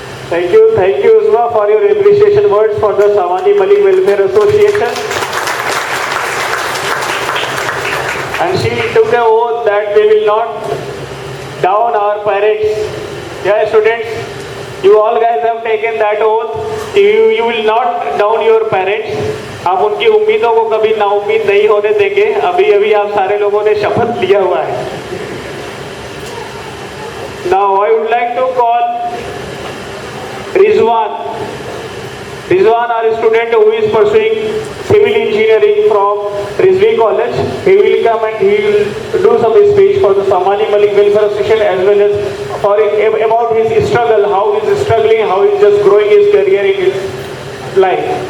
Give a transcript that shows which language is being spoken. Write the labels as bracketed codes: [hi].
[en] thank you Usma for your appreciation words for the Samani Malik Welfare Association. And she took an oath that we will not down our parents. Yeah, students, you all guys have taken that oath. You will not down your parents. [hi] आप उनकी उम्मीदों को कभी नाउम्मीद नहीं होने देंगे. अभी अभी आप सारे लोगों ने शपथ लिया हुआ है. [en] Now I would like to call Rizwan. Rizwan, our student who is pursuing civil engineering from Rizvi College. He will come and he will do some speech for the Samani Malik Welfare Association as well as for about his struggle, how he is struggling, how he is just growing his career in his life.